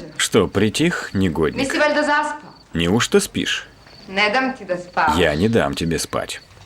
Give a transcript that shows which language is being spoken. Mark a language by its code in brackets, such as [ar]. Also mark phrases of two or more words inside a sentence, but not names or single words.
[ru] Что, притих, негодник? [sr] Nisi valjda zaspao? [ru] Неужто спишь? [sr] Ne dam ti da spavaš. [ru] Я не дам тебе спать.